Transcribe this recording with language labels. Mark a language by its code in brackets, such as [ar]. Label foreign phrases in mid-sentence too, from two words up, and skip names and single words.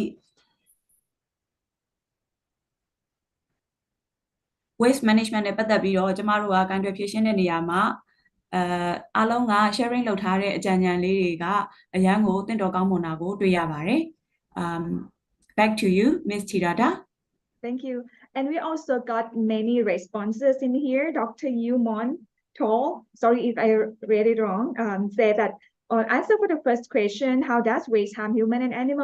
[en] waste management [my] နဲ့ပတ်သက်ပြီးတော့ကျမတို့ကကံတွယ်ဖြည့်ရှင်းတဲ့နေရာမှာအားလုံးက sharing လုပ်ထားတဲ့အကြံဉာဏ်လေးတွေကအရန်ကိုတင့်တော်ကောင်းမွန်တာကိုတွေ့ရပါတယ် [en] back to you Miss Tirada Thank you. And we also got many responses in here. Dr. Yu Mon Tol, sorry if I read it wrong, said that on answer for the first question, how does waste harm human and animal?